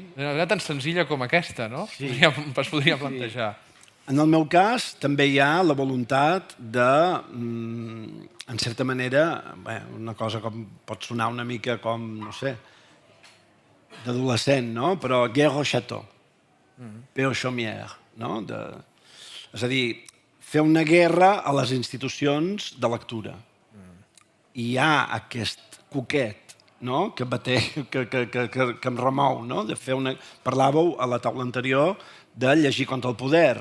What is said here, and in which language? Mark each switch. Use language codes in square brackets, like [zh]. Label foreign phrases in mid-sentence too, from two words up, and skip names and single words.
[ca] D'una manera tan senzilla com aquesta, no? Sí. Es podria plantejar. En el meu cas, també hi ha la voluntat de, en certa manera, una cosa com pot sonar una mica com, no sé, d'adolescent, no? [fr] Però guerre au château, paix aux chaumières, [ca] no? És a dir, fer una guerra a les institucions de lectura. I hi ha aquest coquet, no? que em remou, no? De fer una... Parlàveu a la taula anterior de llegir contra el poder.